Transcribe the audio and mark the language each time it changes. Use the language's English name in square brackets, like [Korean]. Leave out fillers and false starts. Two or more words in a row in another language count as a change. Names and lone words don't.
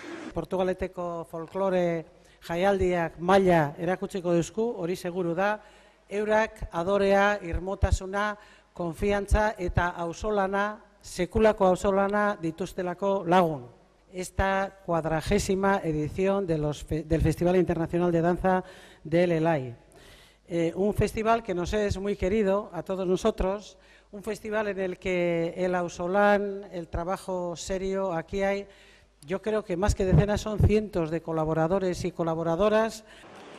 [Basque] Portugaleteko folklore jaialdiak maila erakutsiko duzku, hori seguru da, eurak adorea, irmotasuna, konfiantza eta auzolana, sekulako auzolana dituztelako lagun. [Spanish] Esta 40ª edición del Festival Internacional de Danza del ELAI. Un festival que nos es muy querido a todos nosotros, un festival en el que el auzolán, el trabajo serio, aquí hay, yo creo que más que decenas son cientos de colaboradores y colaboradoras.